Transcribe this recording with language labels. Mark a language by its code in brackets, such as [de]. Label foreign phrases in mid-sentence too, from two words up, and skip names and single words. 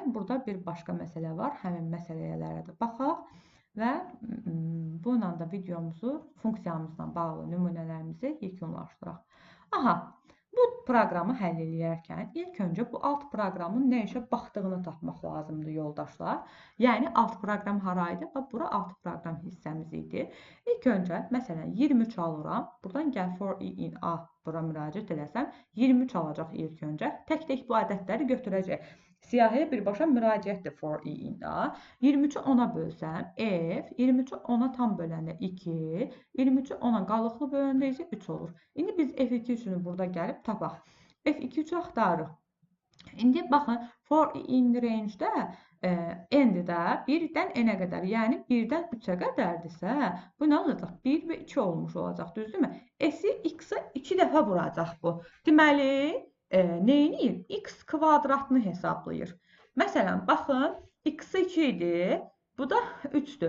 [az] Burada bir başqa məsələ var. Həmin məsələlərə də baxaq və bununla da videomuzu, funksiyamızla bağlı nümunələrimizi yekunlaşdıraq. Aha, bu proqramı həll edərkən ilk öncə bu alt proqramın nə işə baxdığını tapmaq lazımdır yoldaşlar. Yəni alt proqram haraydı? Bura alt proqram hissəmiz idi. İlk öncə məsələn 23 alıram. Buradan gəl [en] for i in A [az] bura müraciət eləsəm, 23 alacaq ilk öncə. Tək-tək bu ədədləri götürəcək. Siyahıya birbaşa müraciətdir [en] for i- [az] də. 23-ü 10-a bölsəm, f, 23-ü 10-a tam böləndə 2, 23-ü 10-a qalıqlı böləndə isə 3 olur. İndi biz f2 üçünü burada gəlib tapaq. F2 üçü axtarırıq. İndi baxın, [en] for in range- [az] də end-də 1-dən n-ə qədər, yəni 1-dən 3-ə qədərdirsə, bu nə olacaq? 1 və 2 olmuş olacaq, düzdürmü? S-i x-a 2 dəfə vuracaq bu. Deməli, neyini? X kvadratını hesablayır. Məsələn, baxın, x-i 2 idi, bu da 3-dür.